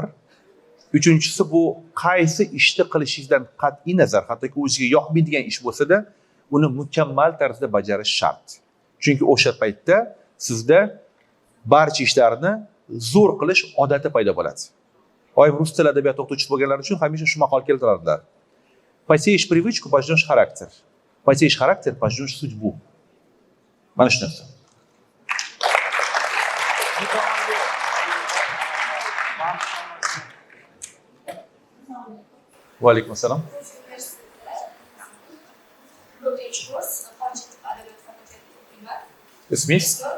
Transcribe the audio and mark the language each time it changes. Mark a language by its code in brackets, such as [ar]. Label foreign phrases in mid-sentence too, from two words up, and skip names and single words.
[uz] Uchinchisi bu qaysi ishni qilishingizdan qat'iy nazar, hattoki o'ziga yoqmaydigan ish bo'lsa-da, uni mukammal tarzda bajarish shart. Chunki o'sha paytda sizda barcha ishlarni zo'r qilish odati paydo bo'ladi. Oyim rus tili adabiyoti o'qituvchisi bo'lganlar uchun hamisha shu maqol keltirardilar. [ru] Посеешь привычку, пожнешь характер. Посеешь характер, пожнешь судьбу. [uz] Mana shu narsa. Va alaykum assalom. Ismingiz?